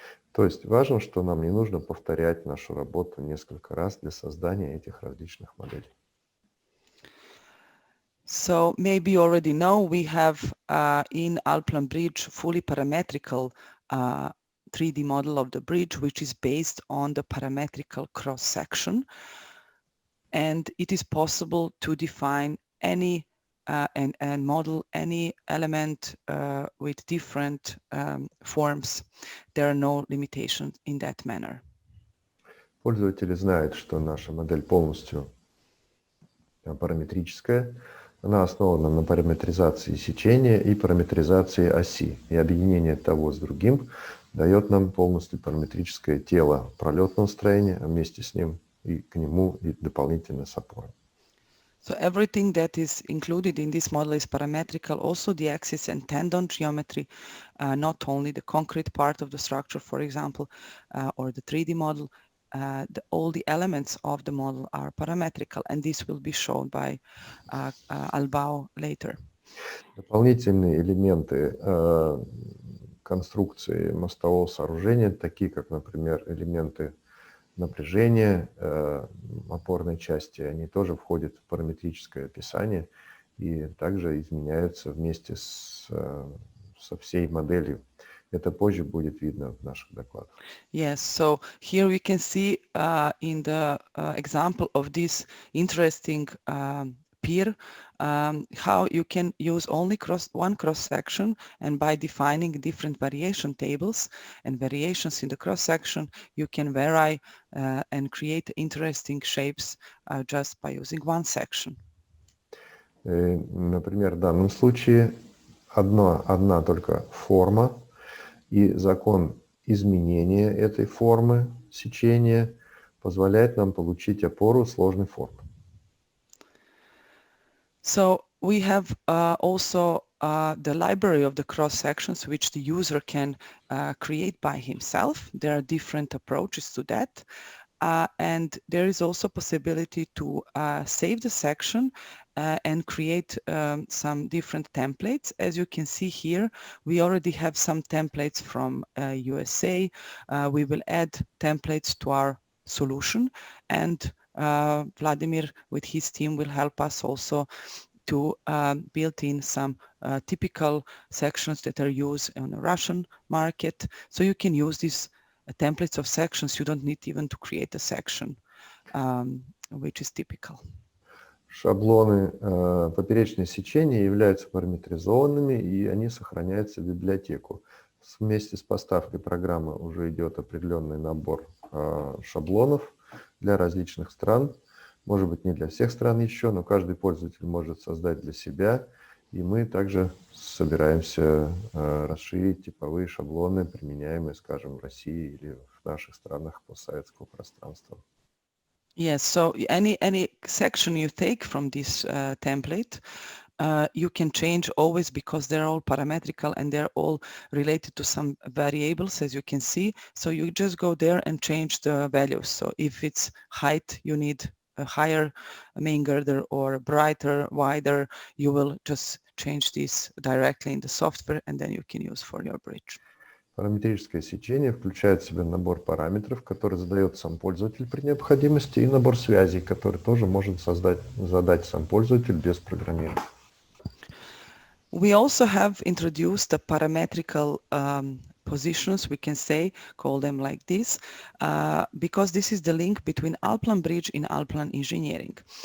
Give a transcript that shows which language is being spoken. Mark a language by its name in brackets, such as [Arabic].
[Russian] То есть важно, что нам не нужно повторять нашу работу несколько раз для создания этих различных моделей. [English] So maybe you already know we have in Allplan Bridge fully parametrical 3D model of the bridge, which is based on the parametrical cross-section. And it is possible to define any and model any element with different forms. There are no limitations in that manner. [Russian] Пользователи знают, что наша модель полностью параметрическая. Она основана на параметризации сечения и параметризации оси. И объединение того с другим дает нам полностью параметрическое тело пролетного строения, а вместе с ним и к нему и дополнительно с опорой. [English] So everything that is included in this model is parametrical, also the axis and tendon geometry, not only the concrete part of the structure, for example, or the 3D model. All the elements of the model are parametrical, and this will be shown by Albao later. [Russian] Дополнительные элементы конструкции мостового сооружения, такие как, например, элементы напряжения опорной части, они тоже входят в параметрическое описание и также изменяются вместе со всей моделью. Это позже будет видно в наших докладах. [English] Yes, so here we can see in the example of this interesting pier how you can use only one cross-section, and by defining different variation tables and variations in the cross-section, you can vary and create interesting shapes just by using one section. [Russian] Например, в данном случае одна только форма, и закон изменения этой формы сечения позволяет нам получить опору сложной формы. [English] So we have also the library of the cross sections which the user can create by himself. There are different approaches to that. And there is also possibility to save the section and create some different templates. As you can see here, we already have some templates from USA. We will add templates to our solution, and Vladimir with his team will help us also to build in some typical sections that are used on the Russian market. So you can use these templates of sections. You don't need even to create a section, which is typical. [Russian] Шаблоны поперечного сечения являются параметризованными, и они сохраняются в библиотеку. Вместе с поставкой программы уже идет определенный набор шаблонов для различных стран. Может быть, не для всех стран еще, но каждый пользователь может создать для себя. И мы также собираемся расширить типовые шаблоны, применяемые, скажем, в России или в наших странах постсоветского пространства. [English] Yes, so any section you take from this template you can change always because they're all parametrical and they're all related to some variables, as you can see. So you just go there and change the values. So if it's height, you need a higher main girder or brighter, wider, you will just change this directly in the software and then you can use for your bridge. [Russian] Параметрическое сечение включает в себя набор параметров, который задает сам пользователь при необходимости, и набор связей, который тоже может задать сам пользователь без программирования. [English] We also have introduced the parametrical positions, we can say, call them like this, because this is the link between Allplan Bridge and Allplan Engineering.